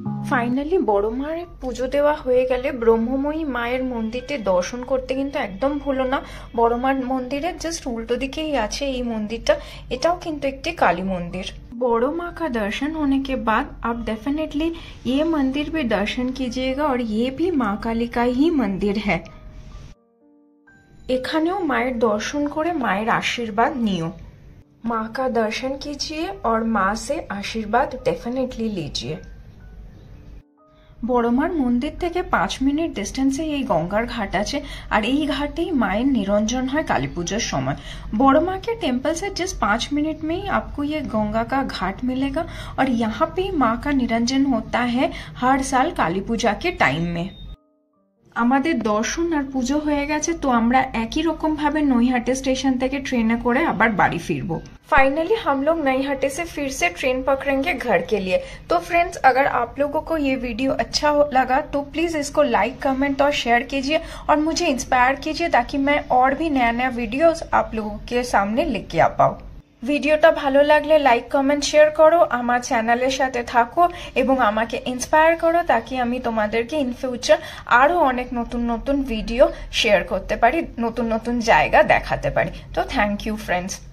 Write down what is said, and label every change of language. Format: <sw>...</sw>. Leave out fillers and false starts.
<bn>Finally বড় মায়ের পুজো দেওয়া হয়ে গেলে ব্রহ্মময়ী মায়ের মন্দিরটি দর্শন করতে কিন্তু একদম ভুলো না। বড় মার মন্দিরের জাস্ট উল্টো দিকেই আছে এই মন্দিরটা, এটাও কিন্তু একটি কালী মন্দির।</bn> <hi>बड़ो माँ का दर्शन होने के बाद आप डेफिनेटली ये मंदिर भी दर्शन कीजिएगा, और ये भी माँ काली का ही मंदिर है।</hi> <bn>এখানেও মায়ের দর্শন করে মায়ের আশীর্বাদ নিও।</bn> <hi>माँ का दर्शन कीजिए और माँ से आशीर्वाद डेफिनेटली लीजिए।</hi> <bn>বড় মার মন্দির থেকে 5 মিনিট ডিস্টেন্সে এই গঙ্গার ঘাট আছে, আর এই ঘাটেই মায়ের নিরঞ্জন হয় কালী पूजोर समय।</bn> <hi>बड़ो माँ के टेम्पल से जस्ट 5 मिनट में ही आपको ये गंगा का घाट मिलेगा, और यहाँ पे माँ का निरंजन होता है हर साल काली पूजा के टाइम में।</hi> <bn>আমাদের দর্শন আর পুজো হয়ে গেছে, তো আমরা একই রকম ভাবে নৈহাটি স্টেশন থেকে ট্রেনে করে আবার বাড়ি ফিরবো।</bn> <hi>फाइनली हम लोग नईहाटी से फिर से ट्रेन पकड़ेंगे घर के लिए। तो फ्रेंड्स, अगर आप लोगों को ये वीडियो अच्छा लगा तो प्लीज इसको लाइक, कमेंट और शेयर कीजिए, और मुझे इंस्पायर कीजिए ताकि मैं और भी नया नया वीडियोस आप लोगों के सामने लेके आ पाऊँ।</hi> <bn>ভিডিওটা ভালো লাগলে লাইক, কমেন্ট, শেয়ার করো, আমার চ্যানেলের সাথে থাকো এবং আমাকে ইন্সপায়ার করো, তাকি আমি তোমাদেরকে ইন ফিউচার আরো অনেক নতুন নতুন ভিডিও শেয়ার করতে পারি, নতুন নতুন জায়গা দেখাতে পারি। তো থ্যাংক ইউ ফ্রেন্ডস।</bn>